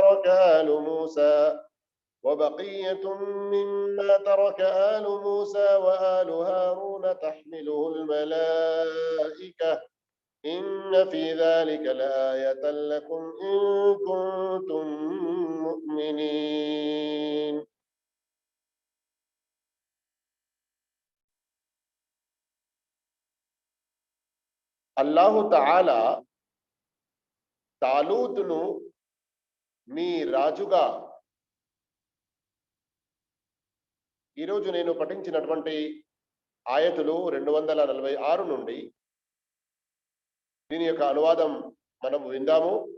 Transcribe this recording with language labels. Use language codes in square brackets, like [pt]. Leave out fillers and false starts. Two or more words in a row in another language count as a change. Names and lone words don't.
[ar] ترك آل موسى وآل هارون تحمله الملائكة إن في ذلك لآية لكم إن كنتم مؤمنين. الله تعالى [te] తాలూతును మీ రాజుగా ఈరోజు నేను పఠించినటువంటి ఆయతులు 246 నుండి దీని యొక్క అనువాదం మనం విందాము.